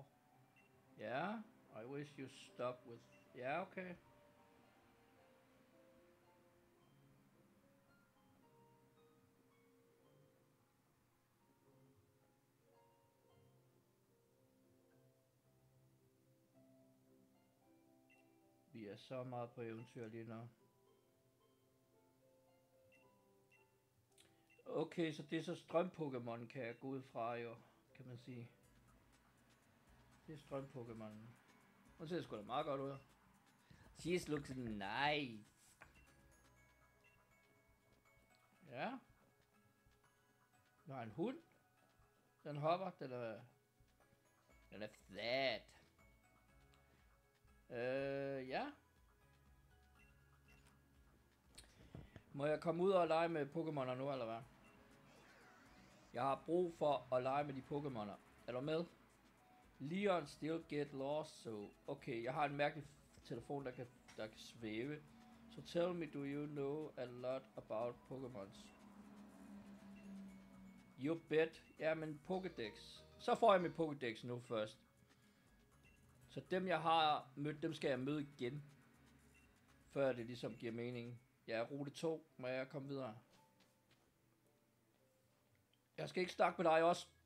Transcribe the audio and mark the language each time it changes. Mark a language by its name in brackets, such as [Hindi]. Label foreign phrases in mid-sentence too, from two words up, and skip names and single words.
[English] Yeah. I wish you stop with. Yeah, okay. [Danish] Vi er så meget på eventyr lige nu. Okay, så det er så strøm-Pokémon, kan jeg gå ud fra jo, kan man sige. Det er strøm-Pokémon. Nu ser det sgu da meget godt ud. [English] She's looks nice. [Danish] Ja. Nu har en hund. Den hopper, den er flat. Ja. Må jeg komme ud og lege med Pokémoner nu, eller hvad? Jeg har brug for at lege med de Pokémoner. Er du med? [English] Leon still get lost, so... [Danish] Okay, jeg har en mærkelig telefon, der kan svæve. [English] So tell me, do you know a lot about Pokémons? You bet. [Danish] Jamen, Pokédex. Så får jeg mit Pokédex nu først. Så dem, jeg har mødt, dem skal jeg møde igen. Før det ligesom giver mening. Jeg er rute 2, må jeg komme videre. Jeg skal ikke snakke med dig også.